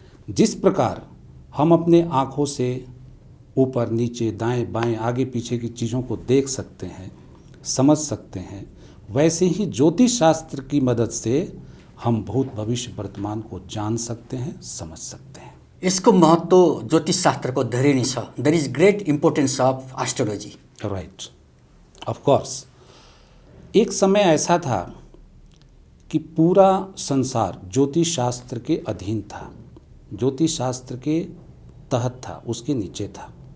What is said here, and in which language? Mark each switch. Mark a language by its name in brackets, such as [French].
[Hindi] जिस प्रकार हम अपने आँखों से ऊपर नीचे दाएं बाएं आगे पीछे की चीज़ों को देख सकते हैं, समझ सकते हैं, वैसे ही ज्योतिष शास्त्र की मदद से हम भूत भविष्य वर्तमान को जान सकते हैं, समझ सकते हैं। [Nepali] यसको महत्व ज्योतिष शास्त्रको धेरै नै छ। [English] There is great importance of astrology. Right, of course. [Hindi] एक समय ऐसा था कि पूरा संसार ज्योतिष शास्त्र के अधीन था, ज्योतिष शास्त्र के तहत था, उसके नीचे था।